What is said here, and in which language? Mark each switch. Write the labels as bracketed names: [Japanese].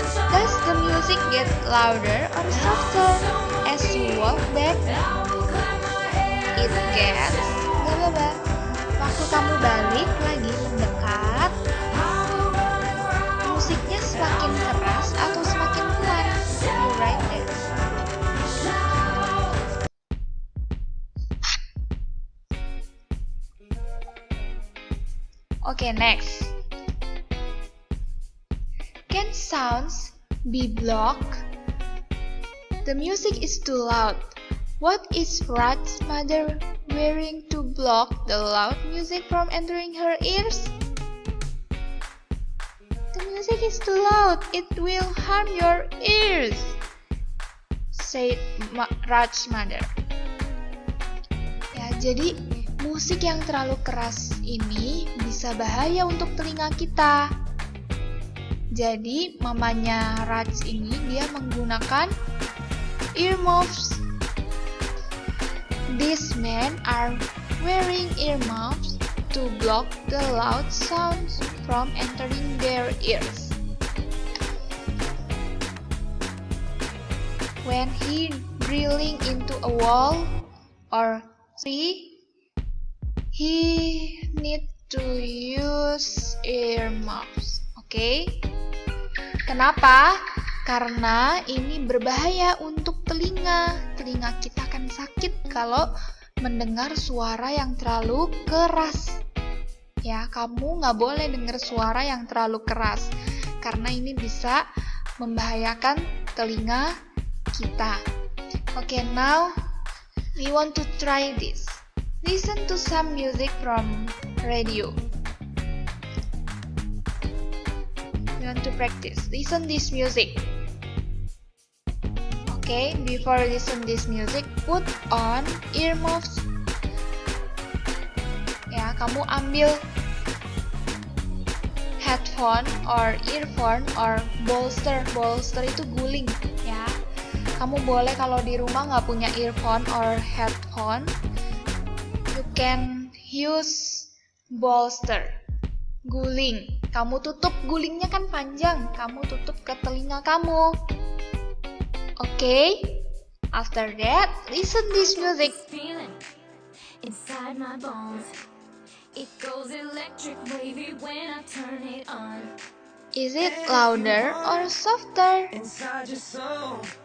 [English] Does the music get louder or softer as you walk back? It gets blah blah blah. [Indonesian] Waktu kamu balik lagi mendekat, musiknya semakin keras atau semakin pelan? [English] You write there. Okay, next. Can sounds be blocked? The music is too loud. What is Raj's mother wearing to block the loud music from entering her ears? The music is too loud. It will harm your ears, said Raj's mother. [Indonesian] Ya, jadi musik yang terlalu keras ini bisa bahaya untuk telinga kita. Jadi mamanya Raj ini dia menggunakan earmuffs. These men are wearing earmuffs to block the loud sounds from entering their ears. When he drilling into a wall or tree, he need to use earmuffs. Okay? Kenapa? Karena ini berbahaya untuk telinga. Telinga kita akan sakit kalau mendengar suara yang terlalu keras. Ya, kamu nggak boleh dengar suara yang terlalu keras, karena ini bisa membahayakan telinga kita. [English] Okay, now we want to try this. Listen to some music from radio. We want to practice. Listen this music. Okay, before listen this music, put on earmuffs. [Indonesian] Ya, kamu ambil [English] headphone or earphone or bolster. [Indonesian] Bolster itu guling, ya. Kamu boleh kalau di rumah nggak punya earphone or headphone, [English] you can use bolster. [Indonesian] Guling. Kamu tutup, gulingnya kan panjang. Kamu tutup ke telinga kamu. [English] Okay? After that, listen this music. Feeling inside my bones. It goes electric wavy when I turn it on. Is it louder or softer? Inside your soul.